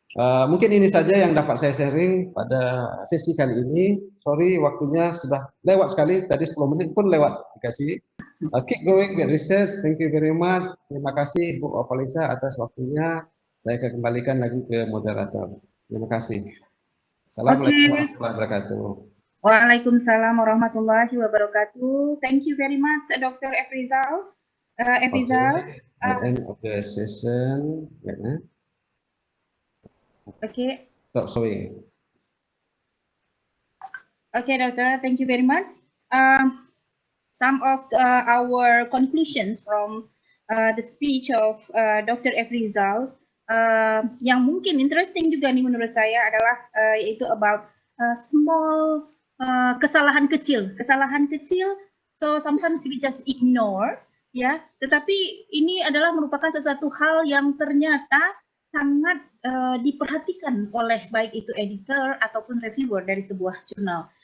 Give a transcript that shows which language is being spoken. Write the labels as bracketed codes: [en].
[id] Mungkin ini saja yang dapat saya sharing pada sesi kali ini. Sorry waktunya sudah lewat sekali, tadi 10 menit pun lewat dikasih. [en] Keep going with research, thank you very much. [id] Terima kasih Bu Opalisa atas waktunya. Saya akan kembalikan lagi ke moderator. Terima kasih. Assalamualaikum warahmatullahi wabarakatuh. [en] Waalaikumsalam warahmatullahi wabarakatuh. Thank you very much, Dr. Efrizal. Okay, the end of the session. Okay. Stop showing. Okay, Doctor. Thank you very much. Some of our conclusions from the speech of Dr. [id] Efrizal yang mungkin interesting juga nih menurut saya adalah yaitu [en] about small [id] kesalahan kecil. [en] So sometimes we just ignore, [id] ya. Tetapi ini adalah merupakan sesuatu hal yang ternyata sangat diperhatikan oleh baik itu editor ataupun reviewer dari sebuah jurnal.